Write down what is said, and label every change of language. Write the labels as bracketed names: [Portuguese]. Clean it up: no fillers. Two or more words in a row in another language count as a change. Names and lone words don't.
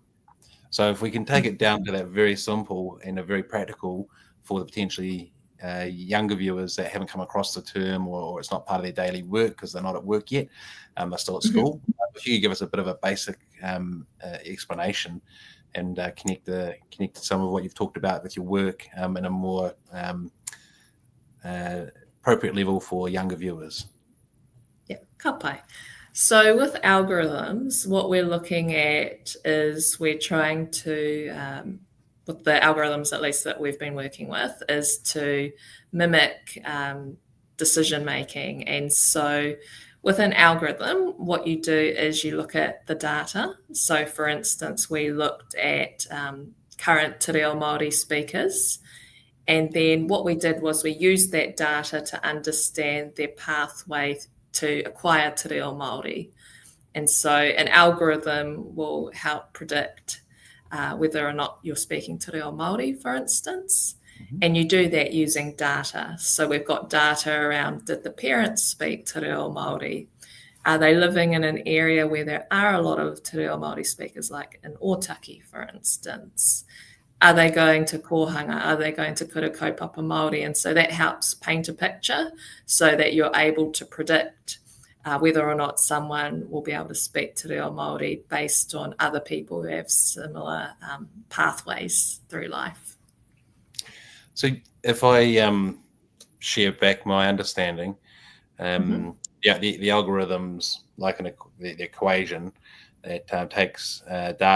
[English] So if we can take it down to that very simple and a very practical for the potentially younger viewers that haven't come across the term, or it's not part of their daily work because they're not at work yet, they're still at school. If you could give us a bit of a basic explanation and connect some of what you've talked about with your work in a more appropriate level for younger viewers. Yeah, [Māori] ka pai. [English] So with algorithms, what we're looking at is we're trying to, with the algorithms at least that we've been working with, is to mimic decision making. And so with an algorithm, what you do is you look at the data. So for instance, we looked at current [Māori] te reo Māori [English] speakers. And then what we did was we used that data to understand their pathway to acquire [Māori] te reo Māori. [English] And so an algorithm will help predict whether or not you're speaking [Māori] te reo Māori, [English] for instance. Mm-hmm. And you do that using data. So we've got data around, did the parents speak [Māori] te reo Māori? [English] Are they living in an area where there are a lot of [Māori] te reo Māori [English] speakers, like in Otaki, for instance? Are they going to kohanga? Are they going to [Māori] kura kaupapa Māori? [English] And so that helps paint a picture so that you're able to predict whether or not someone will be able to speak [Māori] te reo Māori [English] based on other people who have similar pathways through life. So if I share back my understanding, the algorithms, like the equation, that takes data.